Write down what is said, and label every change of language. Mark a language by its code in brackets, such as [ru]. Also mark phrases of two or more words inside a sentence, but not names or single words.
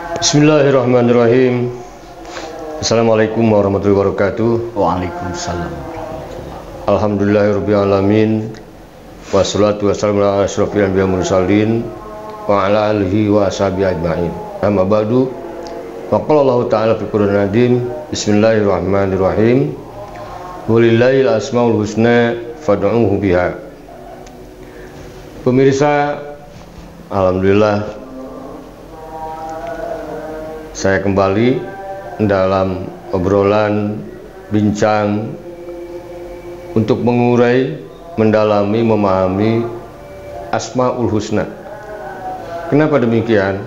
[ar] بسم الله الرحمن الرحيم السلام عليكم ورحمة الله وبركاته. Waalaikumsalam. الحمد لله رب العالمين والصلاة والسلام على أشرف الأنبياء والمرسلين وعلى آله وأصحابه أجمعين. أما بعد. وقال الله تعالى في القرآن العظيم. بسم الله الرحمن الرحيم ولله الأسماء الحسنى فادعوه بها. [id] Pemirsa, alhamdulillah saya kembali dalam obrolan bincang untuk mengurai, mendalami, memahami Asmaul Husna. Kenapa demikian?